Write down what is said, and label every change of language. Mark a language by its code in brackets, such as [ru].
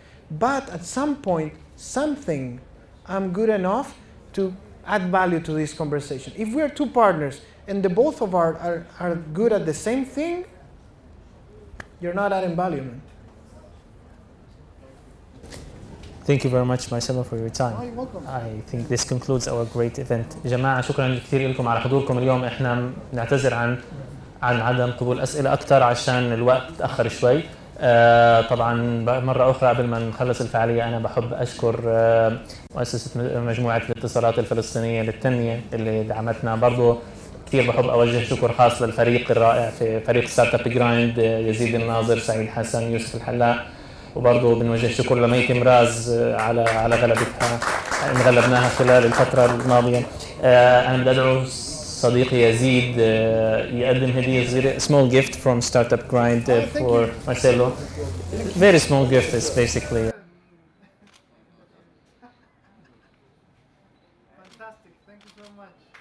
[en] But at some point, I'm good enough to add value to this conversation. If we're two partners and the both of are good at the same thing, you're not adding value, man. Thank you very much, Marcelo, for your time. You're welcome. I think this concludes our great event. [ar] جماعة شكرا كثير لكم على حضوركم اليوم. احنا نعتذر عن عدم قبول أسئلة أكثر عشان الوقت تأخر شوي. طبعا مرة أخرى قبل ما نخلص الفعالية أنا بحب أشكر مؤسسة مجموعة الاتصالات الفلسطينية للتنمية اللي دعمتنا. برضو كثير بحب أوجه شكر خاص للفريق الرائع في فريق ستارت اب جرايند، يزيد الناظر، سعيد حسن، يوسف الحلاق، وبرضو بنوجه شكر لميتي مراز على غلبتها. غلبناها خلال الفترة الماضية. أنا بدي أدعو صديقي يزيد يقدم هدية صغيرة, [en] small gift from Startup Grind for Marcelo. Very small gift is basically. Fantastic, thank you so much.